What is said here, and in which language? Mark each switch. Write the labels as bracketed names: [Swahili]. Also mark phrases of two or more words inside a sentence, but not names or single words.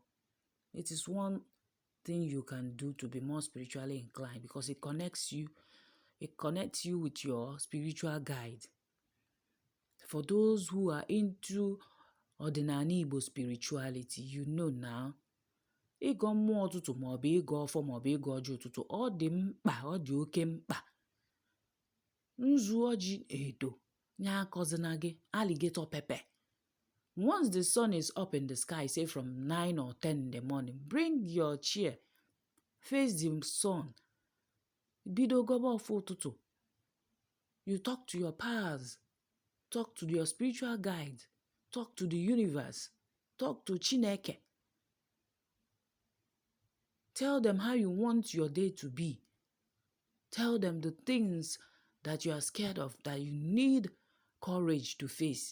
[English] It is one thing you can do to be more spiritually inclined, because it connects you with your spiritual guide. For those who are into ordinary Igbo spirituality, you know now, [Igbo] ịgọ mmụọ ụtụtụ maọbụ ịgọ ọfọ maọbụ ịgọ ọjị ụtụtụ, ọ dị mkpa, ọ dị oke mkpa. Nzu ọjị edo nye akọzina gị [English] alligator pepper Once the sun is up in the sky, say from 9 or 10 in the morning, bring your chair, face the sun. [Igbo] Bido gobo ọfụ ụtụtụ. [English] You talk to your powers, talk to your spiritual guide, talk to the universe, talk to Chineke. Tell them how you want your day to be. Tell them the things that you are scared of, that you need courage to face.